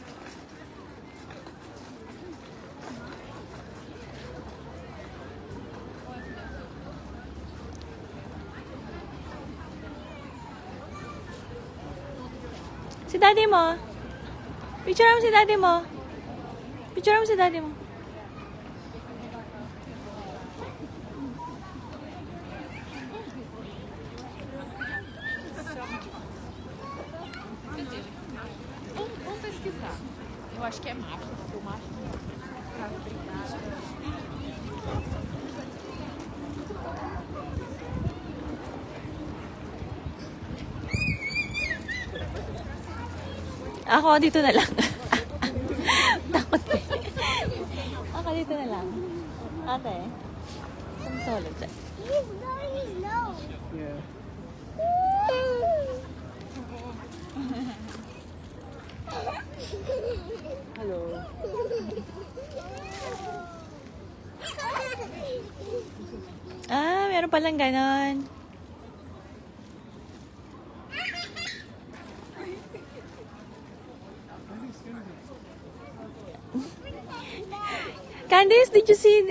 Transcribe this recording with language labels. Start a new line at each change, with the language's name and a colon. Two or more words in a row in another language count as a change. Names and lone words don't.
Filipino: Si daddy mo. Picture mo si daddy mo. Picture mo si daddy mo.
Portuguese: Vamos pesquisar. Eu acho que é macho, porque o macho não tá brigado.
Filipino: Ako, dito na lang. Takot eh. Ako, dito na lang. Ate, isang solo dyan.
English: He's very low. Yeah. Hello.
Filipino: Ah, meron palang ganon.
English: Candice, did you see?